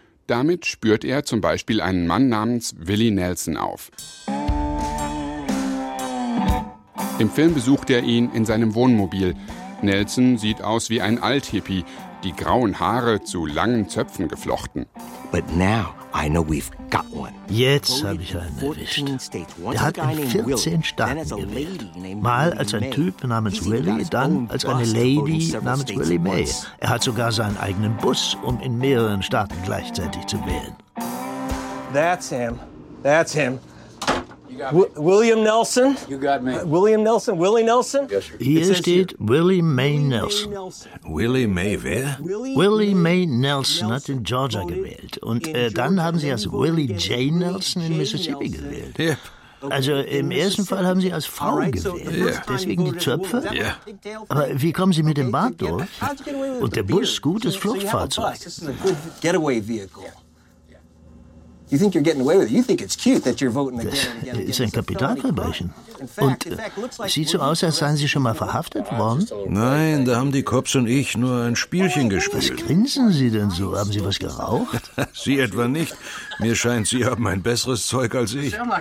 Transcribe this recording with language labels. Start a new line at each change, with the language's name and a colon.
German: Damit spürt er zum Beispiel einen Mann namens Willie Nelson auf. Im Film besucht er ihn in seinem Wohnmobil. Nelson sieht aus wie ein Althippie, die grauen Haare zu langen Zöpfen geflochten.
English: But now I know we've got one.
German: Jetzt habe ich einen erwischt. Er hat in 14 Staaten gewählt. Mal als ein Typ namens Willie, dann als eine Lady namens Willie May. Er hat sogar seinen eigenen Bus, um in mehreren Staaten gleichzeitig zu wählen.
English: That's him. That's him. William Nelson? You got me. William Nelson? Willie Nelson?
German: Hier steht Willie May Nelson. Willie May wer? Willie May Nelson hat in Georgia gewählt. Und dann haben sie als Willie J. Nelson in Mississippi gewählt. Ja. Yep. Also im ersten Fall haben sie als Frau gewählt. Ja. Deswegen die Zöpfe? Ja. Aber wie kommen sie mit dem Bart durch? Und der Bus, gutes Fluchtfahrzeug.
English: Getaway vehicle. You think you're getting away with it? You think it's cute that you're voting again and again?
German: Ist ein Kapitalverbrechen. Und sieht so aus, als seien Sie schon mal verhaftet worden? Nein, da haben die Cops und ich nur ein Spielchen gespielt. Was grinsen Sie denn so? Haben Sie was geraucht? Sie etwa nicht. Mir scheint, Sie haben ein besseres Zeug als ich.